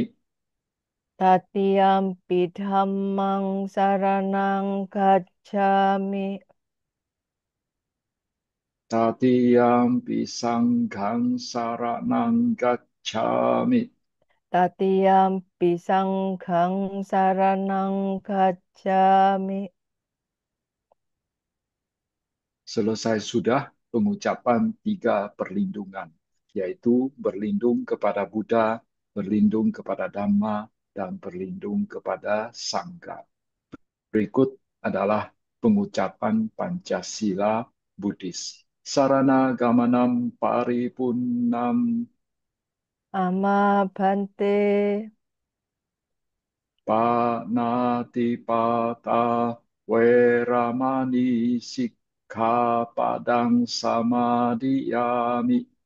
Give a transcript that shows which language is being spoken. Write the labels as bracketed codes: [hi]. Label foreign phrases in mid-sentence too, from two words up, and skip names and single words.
[pi] Tatiyampi dhammang saranang gacchami. Tatiyampi sanghang saranang gacchami. Tatiyampi sanghang saranang gacchami. [id] Selesai sudah pengucapan tiga perlindungan, yaitu berlindung kepada Buddha, berlindung kepada Dhamma, dan berlindung kepada Sangha. Berikut adalah pengucapan Pancasila Buddhis. [pi] Sarana gamanam paripunnam Ama bante. panatipata weramani sikkhapadang samadhiyami.